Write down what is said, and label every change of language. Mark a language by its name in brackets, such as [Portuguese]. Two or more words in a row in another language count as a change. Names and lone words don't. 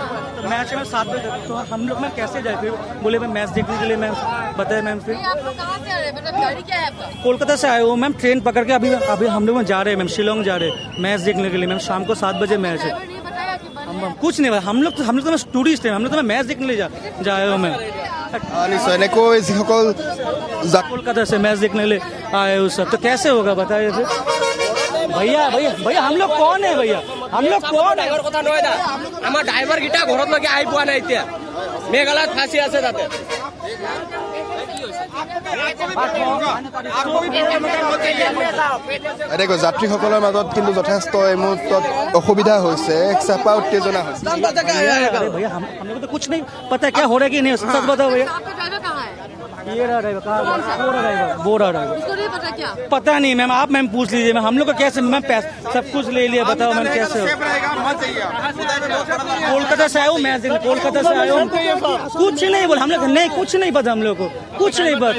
[Hindi] तो मैच में 7 बजे, तो हम लोग मैम कैसे जाए फिर? बोले मैम मैच देखने के लिए मैम, बताए मैम फिर। कोलकाता से आए हो मैम, ट्रेन पकड़ के अभी हम लोग जा रहे हैं मैम, शिलोंग जा रहे हैं मैच देखने के लिए मैम, शाम को 7 बजे मैच है। कुछ नहीं भाई, हम लोग तो मैं टूरिस्ट है, हम लोग तो मैच देखने के लिए जाए हो मैम। [Assamese] নিশ্চয় এনেকৈ যিসকল [Hindi] कोलकाता से मैच देखने के लिए आए हो सब, तो कैसे होगा बताइए फिर? भैया भैया भैया हम लोग कौन है भैया, हम लोग कौन है? [Assamese] কথা নহয় দা, আমাৰ ড্ৰাইভাৰ গিটা ঘৰত লাগি আহি পোৱা নাই এতিয়া, মেঘালয়ত ফাঁচি আছে তাতে। এনেকৈ যাত্ৰীসকলৰ মাজত কিন্তু যথেষ্ট এই মুহূৰ্তত অসুবিধা হৈছে, এক চেপা উত্তেজনা হৈছে। [Hindi] अरे भैया हम लोग तो कुछ नहीं पता है क्या हो रहा है कि नहीं, सच बताओ भैया। ये रहा ड्राइवर, कहाँ वो रहा ड्राइवर, पता नहीं मैम, आप मैम पूछ लीजिए मैम, हम लोग को कैसे मैम पैसा सब कुछ ले लिया, बताओ मैम कैसे हो? कोलकाता से आए हो मैच देखने, कोलकाता से आए हो, कुछ नहीं बोला हम लोग, नहीं कुछ नहीं पता हम लोग को, कुछ नहीं पता।